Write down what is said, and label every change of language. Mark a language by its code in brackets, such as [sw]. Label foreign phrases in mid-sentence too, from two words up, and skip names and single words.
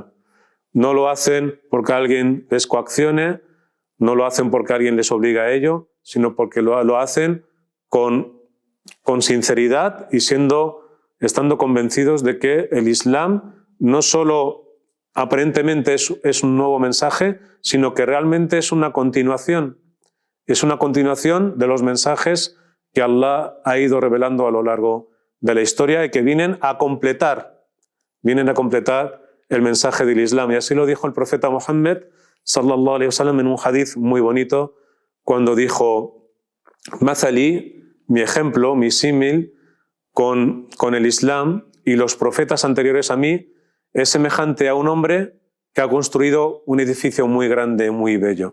[es] No lo hacen porque alguien les coaccione, no lo hacen porque alguien les obliga a ello, sino porque lo hacen con sinceridad y estando convencidos de que el Islam no solo aparentemente es un nuevo mensaje, sino que realmente es una continuación. Es una continuación de los mensajes que Allah ha ido revelando a lo largo de la historia y que vienen a completar el mensaje del Islam. Y así lo dijo el profeta Muhammad [ar] صلى الله عليه وسلم [es] en un hadith muy bonito, cuando dijo, Mazalí, mi ejemplo, mi símil con el Islam y los profetas anteriores a mí, es semejante a un hombre que ha construido un edificio muy grande, muy bello.